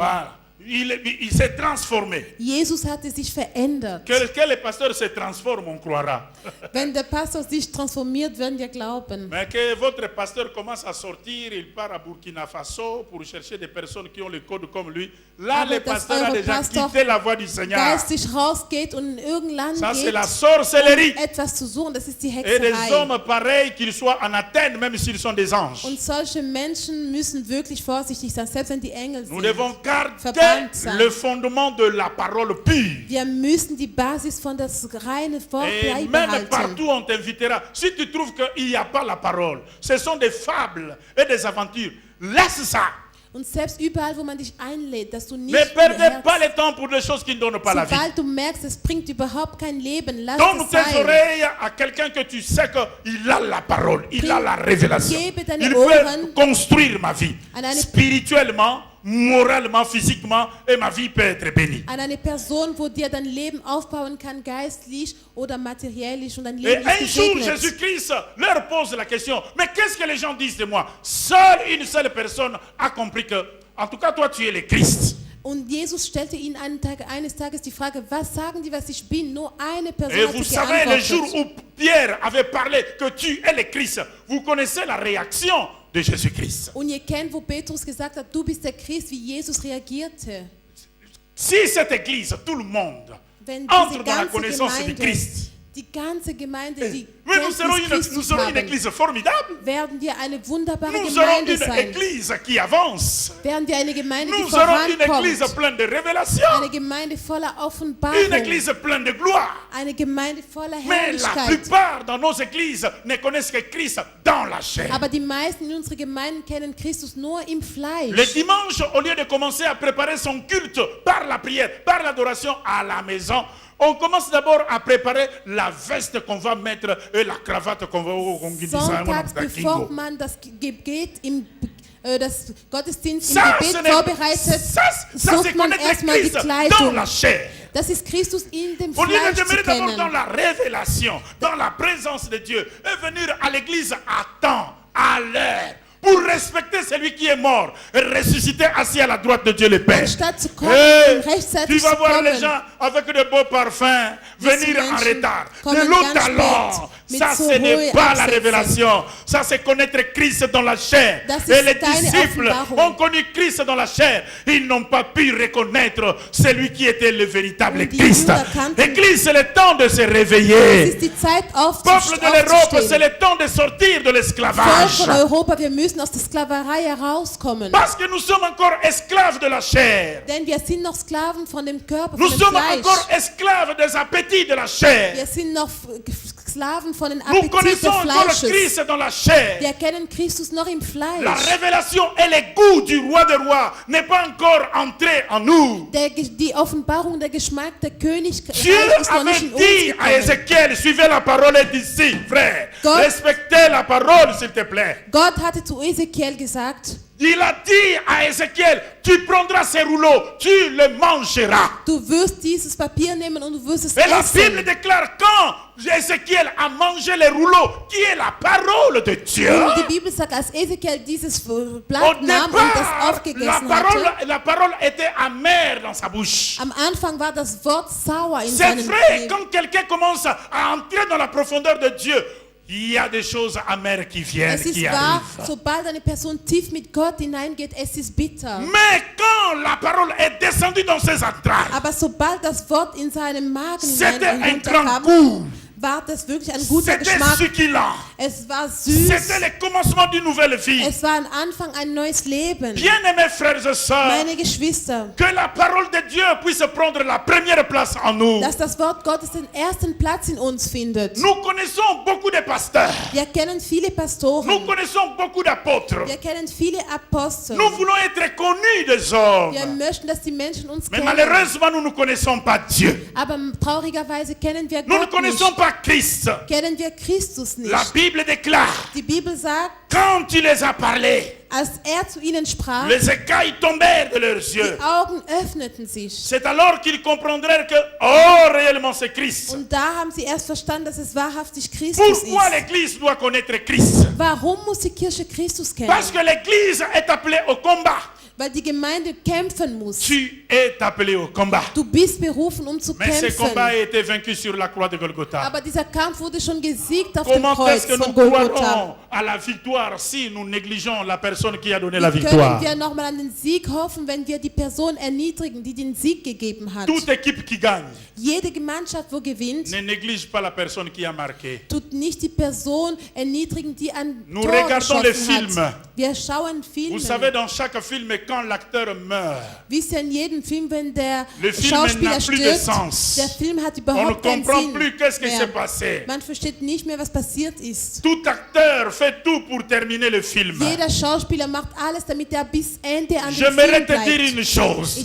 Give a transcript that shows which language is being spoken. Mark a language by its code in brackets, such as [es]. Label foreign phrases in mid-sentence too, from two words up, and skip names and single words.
[fr] Voilà. Il s'est transformé. [de] Jesus hatte sich verändert. [fr] Que le pasteur se transforme, on croira. [de] Wenn der Pastor sich transformiert, werden wir glauben. [fr] Mais que votre pasteur commence à sortir, il part à Burkina Faso pour chercher des personnes qui ont le code comme lui. Là, [de] Aber [fr] le [de] dass [fr] pasteur a [de] eure [fr] déjà [de] Pastor [fr] quitté la voie du Seigneur. [de] geistig rausgeht und in irgendein Land [fr] Ça, c'est [de] geht, [fr] la sorcellerie. [de] um etwas zu suchen, das ist die [fr] Et des [de] Hexerei. [fr] hommes pareils, qu'ils soient en Athènes, même s'ils sont des anges. [de] Und solche Menschen müssen wirklich vorsichtig sein, selbst wenn die Engel [fr] Nous [de] sind. [fr] devons garder [de] Verbannt sein. [fr] le fondement de la parole pure. [de] Wir müssen die Basis von das reine Wort [fr] Et même [de] beibehalten. [fr] partout on t'invitera. Si tu trouves qu'il n'y a pas la parole, ce sont des fables et des aventures. Laisse ça. [de] Und selbst überall, wo man dich einlädt, dass du nicht [fr] Ne perdez [de] beherzt- [fr] pas le temps pour des choses qui ne donnent pas la vie. [de] sobald du merkst, es bringt überhaupt kein Leben, lass [fr] Donne [de] es [fr] tes [de] sein. [fr] oreilles à quelqu'un que tu sais qu'il a la parole, il a la révélation. [de] Gebe deine [fr] Il [de] Ohren [fr] peut construire ma vie [de] an eine- [fr] spirituellement, moralement, physiquement, et ma vie peut être bénie. [de] An eine Person, wo dir dein Leben aufbauen kann, geistlich oder materiellisch, und dein [fr] Et [de] Leben [fr] un [de] ist [fr] jour, [de] gesegnet. [fr] Jésus-Christ leur pose la question, mais qu'est-ce que les gens disent de moi? Seule une seule personne a compris que, en tout cas, toi, tu es le Christ. [de] Und Jesus stellte ihnen eines Tages die Frage, was sagen die, was ich bin? Nur eine Person [fr] Et [de] hat [fr] vous [de] sich [fr] savez, le jour [de] geantwortet. [fr] où Pierre avait parlé que tu es le Christ, vous connaissez la réaction de Jésus-Christ. [de] Und ihr kennt, wo Petrus gesagt hat, du bist der Christ, wie Jesus reagierte. [fr] Si cette église, tout le monde, [de] Wenn [fr] entre [de] diese [fr] dans la [de] ganze [fr] connaissance du [de] Gemeinde, [fr] Christ, [de] die ganze Gemeinde, die [fr] mais nous serons [de] Christus [fr] une [de] haben, [fr] église formidable. [de] werden wir eine wunderbare [fr] Nous serons [de] Gemeinde [fr] une [de] sein. [fr] église qui avance. [de] Werden wir eine Gemeinde, die [fr] Nous serons une [de] vorankommt. [fr] église pleine de révélations. [de] Eine Gemeinde voller [fr] Une [de] Offenbarung. [fr] église pleine de gloire. [de] Eine Gemeinde voller [fr] Mais la [de] Herrlichkeit. [fr] plupart dans nos églises ne connaissent que Christ dans la chair. [de] Aber die meisten in unseren Gemeinden kennen Christus nur im [fr] Le [de] Fleisch. [fr] dimanche, au lieu de commencer à préparer son culte par la prière, par l'adoration à la maison, on commence d'abord à préparer la veste qu'on va mettre et la cravate qu'on va [de] Sonntags, bevor man das Gebet das Gottesdienst im [fr] Ça, [de] Gebet [fr] ce n'est- [de] vorbereitet, [fr] ça, c'est [de] sucht man [fr] connaître [de] erstmal die [fr] Christ dans [de] Kleidung. [fr] la chair. [de] Das ist Christus in dem [fr] Au lieu de [de] Fleisch zu [fr] demeurer d'abord dans [de] kennen. [fr] la révélation, dans la présence de Dieu, et venir à l'église à temps, à l'heure, pour respecter celui qui est mort et ressuscité assis à la droite de Dieu le Père. [de] Anstatt zu kommen, [fr] Hey, [de] um rechtzeitig [fr] tu vas [de] zu [fr] voir les [de] kommen. [fr] gens avec de beaux parfums venir en [de] Menschen [fr] retard. De [de] kommen [fr] l'eau [de] ganz [fr] talent. [de] spät, mit [fr] Ça, [de] so [fr] ce n'est [de] hohe [fr] pas la [de] Absätzen. [fr] révélation. Ça, c'est connaître Christ dans la chair. [de] Das [fr] Et [de] ist [fr] les [de] keine [fr] disciples [de] Offenbarung. [fr] ont connu Christ dans la chair. Ils n'ont pas pu reconnaître celui qui était le véritable [de] Und die [fr] Christ. [de] Jünger kannten- [fr] L'église, c'est le temps de se [de] Es [fr] réveiller. [de] ist die Zeit [fr] Peuple de l'Europe, c'est [de] aufzustehen. [fr] le temps de sortir de [de] Volk [fr] l'esclavage. [de] von Europa, wir müssen aus der Sklaverei herauskommen. [fr] Parce que nous sommes encore esclaves de la chair. [de] Denn wir sind noch Sklaven von dem Körper, [fr] Nous [de] von dem [fr] sommes [de] Fleisch. [fr] encore esclaves des appétits de la chair. [de] Wir sind noch Sklaven von den [fr] Nous [de] Appetit des [fr] connaissons encore [de] Fleisches. [fr] Christ dans la chair. [de] Wir kennen Christus noch im [fr] La [de] Fleisch. [fr] révélation et le goût du roi des rois n'est pas encore entré en nous. [de] Die Offenbarung, der Geschmack der Königreich [fr] Dieu [de] ist noch nicht [fr] avait [de] in uns [fr] dit à [de] gekommen. [fr] Ézéchiel, suivez la parole d'ici, frère. [de] Gott- [fr] Respectez la parole, s'il te plaît. [de] Gott hatte zu Ezekiel gesagt, [fr] Il a dit à Ézéchiel, tu prendras ces rouleaux, tu les mangeras. [de] du wirst dieses Papier nehmen und du wirst es [fr] Et la Bible [de] essen. [fr] déclare quand Ézéchiel a mangé les rouleaux, qui est la parole de Dieu. [de] Und die Bibel sagt, als Ezekiel dieses [fr] Au [de] Blatt nahm und das [fr] départ, la [de] aufgegessen hatte, [fr] parole était amère dans sa bouche. [de] am Anfang war das Wort sauer in [fr] C'est [de] seinem [fr] vrai, [de] Leben. [fr] quand quelqu'un commence à entrer dans la profondeur de Dieu, il y a des choses amères qui viennent, [de] Es ist [fr] qui [de] wahr, [fr] arrivent. [de] sobald eine Person tief mit Gott hineingeht, es ist bitter. [fr] Mais quand la parole est descendue dans ses entrailles, [de] Aber sobald das Wort in seinem Magen [fr] c'était un [de] hinein [fr] grand [de] runterkam, [fr] goût. [de] war das wirklich ein guter [fr] C'était [de] Geschmack. [fr] succulent. [de] Es war süß. [fr] C'était le commencement d'une nouvelle vie. [de] Es war ein Anfang, ein neues Leben. [fr] Bien-aimés frères et sœurs, [de] Meine Geschwister, [fr] que la parole de Dieu puisse prendre la première place en nous. [de] dass das Wort Gottes den ersten Platz in uns findet. [fr] Nous connaissons beaucoup de pasteurs. [de] Wir kennen viele [fr] Nous [de] Pastoren. [fr] connaissons beaucoup d'apôtres. [de] Wir kennen viele Apostel. [fr] Nous voulons être connus des hommes. [de] Wir möchten, dass die Menschen uns [fr] Mais [de] kennen. [fr] malheureusement, nous ne connaissons pas Dieu. [de] Aber traurigerweise kennen wir [fr] Nous ne [de] Gott [fr] connaissons [de] nicht. [fr] pas Christ. [de] Kennen wir Christus nicht. [fr] La Bible déclare, [de] Die Bibel sagt, [fr] quand tu les as parlé, [de] als er zu ihnen sprach, [fr] les écailles tombèrent de leurs yeux. [de] die Augen öffneten sich. [fr] C'est alors qu'ils comprendraient que, oh, réellement c'est Christ. [de] Und da haben sie erst verstanden, dass es wahrhaftig Christus [fr] Pourquoi [de] ist. [fr] l'Église doit connaître Christ? [de] Warum muss die Kirche Christus kennen? [fr] Parce que l'Église est appelée au combat. [de] Weil die Gemeinde kämpfen muss. [fr] Tu es appelé au combat. [de] Du bist berufen, um zu [fr] Mais ce combat a [de] kämpfen. [fr] été vaincu sur la croix de Golgotha. [de] Aber dieser Kampf wurde schon gesiegt auf dem [fr] Comment [de] Kreuz [fr] est-ce que nous [de] von Golgotha. [fr] croirons à la victoire si nous négligeons la personne qui a donné la [de] Wie können [fr] victoire? [de] wir nochmal an den Sieg hoffen, wenn wir die Person erniedrigen, die den Sieg gegeben hat? [fr] Toute équipe qui gagne [de] Jede Gemeinschaft, wo gewinnt, [fr] ne néglige pas la personne qui a marqué. [de] tut nicht die Person erniedrigen, die ein [fr] Nous [de] Tor [fr] regardons les [de] geschossen [fr] films. [de] hat. Wir schauen [fr] Vous savez, [de] Filme. [fr] dans chaque film, quand l'acteur meurt, [de] Wisst ihr, in jedem Film, wenn der [fr] Le Film [de] Schauspieler [fr] n'a plus de [de] stirbt, [fr] sens. [de] der Film hat [fr] on ne [de] überhaupt keinen [fr] comprend [de] Sinn [fr] plus qu'est-ce qui [de] mehr. [fr] s'est passé. [de] Man versteht nicht mehr, was passiert ist. [fr] Tout acteur fait tout pour terminer le film. [de] Jeder Schauspieler macht alles, damit er bis Ende an den [fr] J'aimerais [de] Film [fr] te dire [de] bleibt. [fr] une chose,